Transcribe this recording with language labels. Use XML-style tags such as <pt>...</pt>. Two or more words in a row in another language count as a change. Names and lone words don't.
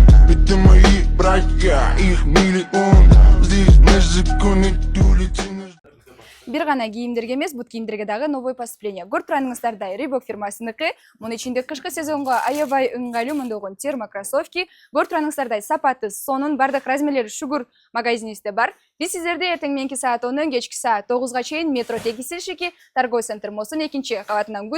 <ru>Это мои братья, их миллион. Здесь наш закон, эти улицы наш...</ru> <ky>Бир гана кийимдерге эмес, бут кийимдерге дагы</ky> <ru>новый поступление.</ru> <ky>Көрүп турганыңыздардай Reebok фирмасыныкы. Мунун ичинде кышкы сезонго аябай ыңгайлуу мындаган термокроссовки. Көрүп турганыңыздардай сапаты, сонун бардык размерлери Шугур магазинибизде бар. Биз сиздерди эртең менки саат 10-дон кечки саат 9га чейин метро тегисилишики</ky> <ru>торговый центр</ru> <ky>Мосун 2-кабатынан күтөбүз.</ky>